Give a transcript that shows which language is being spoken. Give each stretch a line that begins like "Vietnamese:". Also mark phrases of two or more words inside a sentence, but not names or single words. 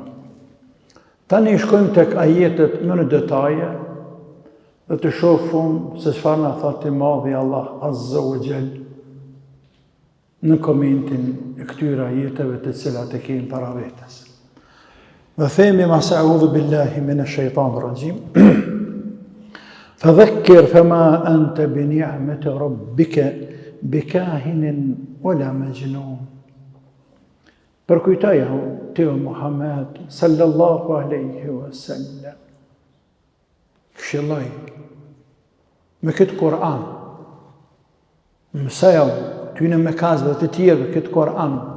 Albanian: Tani shkojmë tek ajetet më në detaje dhe të shohim se çfarë na thotë i madhi Allah
Arabic: عز وجل
Albanian: në komentin e këtyre ajeteve të cilat e kemi para vetes. Dhe themi mas
Arabic: أعوذ بالله من الشيطان الرجيم. فذكر فما أنت بنعمة ربك بكاهن ولا مجنون.
Albanian: Përkujtoja ti o Muhammed
Arabic: صلى الله عليه وسلم.
Albanian: Këshilloj me këtë Kur'an. Mësoj ty në mëkazve të tjerë këtë Kur'an.